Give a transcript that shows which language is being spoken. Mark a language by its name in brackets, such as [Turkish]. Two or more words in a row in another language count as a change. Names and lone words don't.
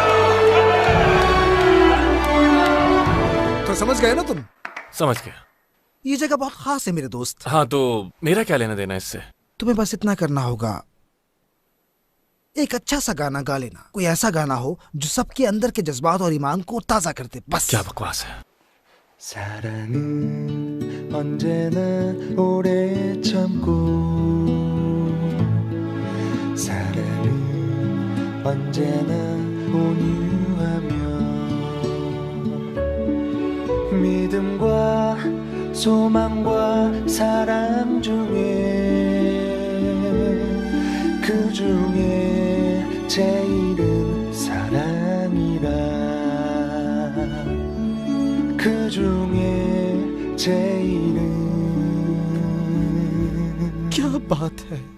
[Hindi] तो समझ गए ना तुम? समझ गया। ये जगह बहुत खास है मेरे दोस्त। हाँ, तो मेरा क्या लेना देना इससे? तुम्हें बस इतना करना होगा, एक अच्छा सा गाना गा लेना। कोई ऐसा गाना हो जो सबके अंदर के जज्बात और ईमान को ताजा कर दे। बस। क्या बकवास है। [Korean] 사랑은 언제나 오래 참고 사랑은 언제나 온유하며 믿음과 소망과 사랑 중에 그 중에 제일은 사랑이라 그 중에 제일은 [Hindi] क्या बात है।